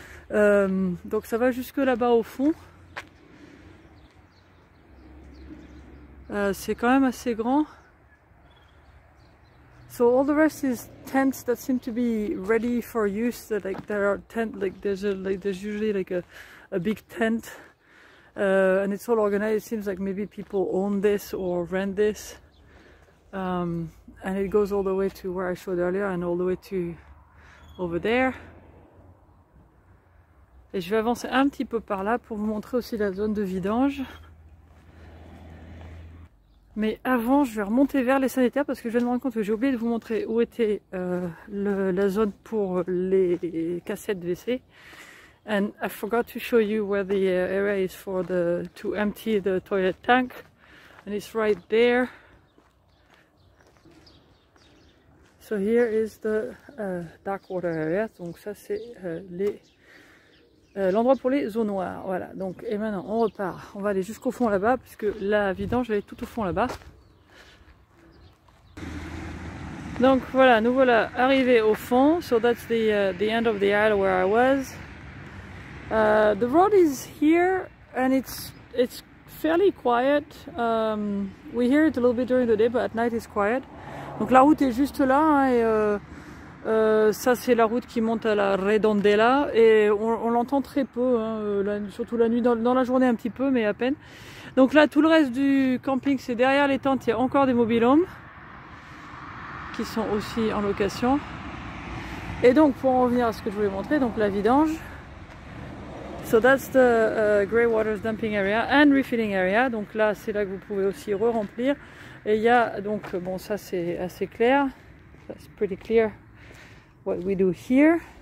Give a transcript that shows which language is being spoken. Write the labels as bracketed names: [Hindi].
[French] Donc ça va jusque là-bas au fond. C'est quand même assez grand. [English] So all the rest is tents that seem to be ready for use. That like there are there's usually like a big tent, and it's all organized. It seems like maybe people own this or rent this, and it goes all the way to where I showed earlier and all the way to over there. [French] Et je vais avancer un petit peu par là pour vous montrer aussi la zone de vidange. Mais avant, je vais remonter vers les sanitaires parce que je viens de me rendre compte que j'ai oublié de vous montrer où était la zone pour les cassettes WC. [English] And I forgot to show you where the area is for to empty the toilet tank. And it's right there. So here is the dark water area. [French] Donc ça c'est l'endroit pour les eaux noires. Voilà, donc et maintenant on repart. On va aller jusqu'au fond là-bas puisque la vidange elle est tout au fond là-bas. Donc voilà, nous voilà arrivés au fond. [English] So that's the end of the aisle where I was. The road is here and it's fairly quiet. We hear it a little bit during the day, but at night it's quiet. [French] Donc la route est juste là hein, et ça c'est la route qui monte à la Redondela et on l'entend très peu, hein, surtout la nuit, dans la journée un petit peu mais à peine. Donc là tout le reste du camping c'est derrière les tentes, il y a encore des mobilhomes qui sont aussi en location. Et donc pour en revenir à ce que je voulais montrer, donc la vidange. [English] So that's the Grey Waters dumping area and refilling area. [French] Donc là c'est là que vous pouvez aussi re-remplir. Et il y a donc, bon ça c'est assez clair, [English] that's pretty clear. What we do here.